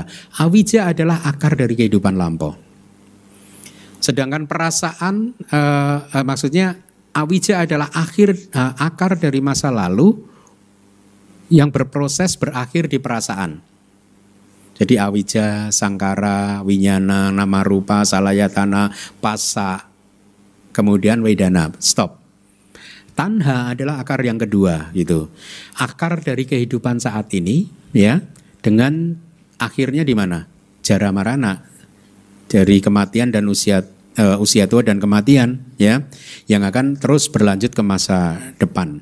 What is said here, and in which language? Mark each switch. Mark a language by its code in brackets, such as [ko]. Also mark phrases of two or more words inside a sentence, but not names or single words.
[id] Awija adalah akar dari kehidupan lampau. Sedangkan perasaan, maksudnya awija adalah akar dari masa lalu yang berproses berakhir di perasaan. Jadi [pi] awija, sangkara, winyana, nama rupa, salayatana, pasa, [id] kemudian [pi] wedana, stop. [id] Tanha adalah akar yang kedua gitu. Akar dari kehidupan saat ini ya, dengan akhirnya di mana? [pi] Jara marana. [id] Dari kematian dan usia tua dan kematian ya, yang akan terus berlanjut ke masa depan.